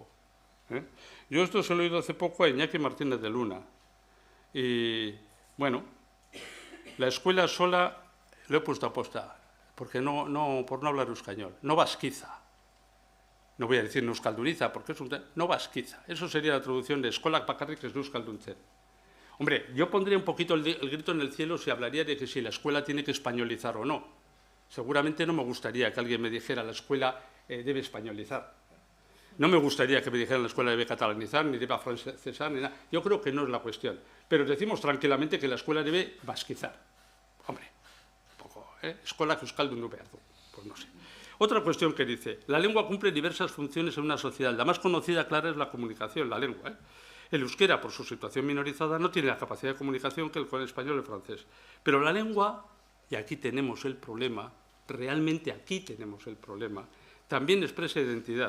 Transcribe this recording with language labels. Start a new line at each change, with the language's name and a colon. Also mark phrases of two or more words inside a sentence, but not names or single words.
Spanish: Yo esto se lo he oído hace poco a Iñaki Martínez de Luna. Y, bueno, la escuela sola lo he puesto a posta, porque por no hablar euskañol, no vasquiza. No voy a decir no euskalduniza, porque es no vasquiza. Eso sería la traducción de
Basque: eskolak bakarrik ez du euskalduntzen.
Spanish: Hombre, yo pondría un poquito el grito en el cielo si hablaría de que si la escuela tiene que españolizar o no. Seguramente no me gustaría que alguien me dijera la escuela debe españolizar. No me gustaría que me dijeran la escuela debe catalanizar, ni debe afrancesar, ni nada. Yo creo que no es la cuestión. Pero decimos tranquilamente que la escuela debe vasquizar. Hombre, un poco,
Basque: eskolak euskaldun du behar du.
Spanish: Pues no sé. Otra cuestión que dice, la lengua cumple diversas funciones en una sociedad. La más conocida, clara, es la comunicación, la lengua. El euskera, por su situación minorizada, no tiene la capacidad de comunicación que el español y el francés. Pero la lengua, y aquí tenemos el problema, realmente aquí tenemos el problema, también expresa identidad.